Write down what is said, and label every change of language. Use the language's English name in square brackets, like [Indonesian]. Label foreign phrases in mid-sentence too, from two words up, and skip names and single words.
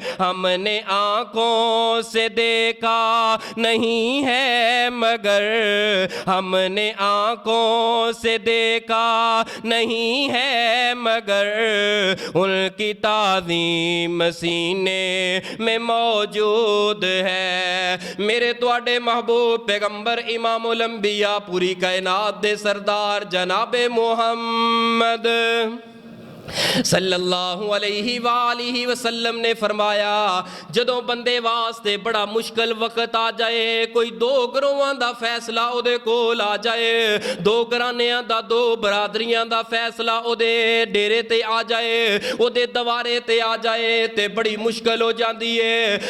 [Urdu] ہم نے آنکھوں سے دیکھا نہیں ہے مگر، ہم نے آنکھوں سے دیکھا نہیں ہے مگر ان کی تعظیم سینے میں موجود ہے. [Punjabi] ਮੇਰੇ ਤੁਹਾਡੇ ਮਹਿਬੂਬ ਪੈਗ਼ੰਬਰ ਇਮਾਮੁਲ ਅੰਬੀਆ ਪੂਰੀ ਕਾਇਨਾਤ ਦੇ ਸਰਦਾਰ ਜਨਾਬੇ ਮੁਹੰਮਦ [Arabic] صلى الله عليه وسلم [Punjabi] ਨੇ ਫ਼ਰਮਾਇਆ, ਜਦੋਂ ਬੰਦੇ ਵਾਸਤੇ ਬੜਾ ਮੁਸ਼ਕਿਲ ਵਕਤ ਆ ਜਾਏ, ਕੋਈ ਦੋ ਗਰੋਹਾਂ ਦਾ ਫ਼ੈਸਲਾ ਉਹਦੇ ਕੋਲ ਆ ਜਾਏ, ਦੋ ਘਰਾਣਿਆਂ ਦਾ, ਦੋ ਬਰਾਦਰੀਆਂ ਦਾ ਫ਼ੈਸਲਾ ਉਹਦੇ ਡੇਰੇ ਤੇ ਆ ਜਾਏ, ਉਹਦੇ ਦਵਾਰੇ ਤੇ ਆ ਜਾਏ, ਤੇ ਬੜੀ ਮੁਸ਼ਕਿਲ ਹੋ ਜਾਤੀ ਹੈ।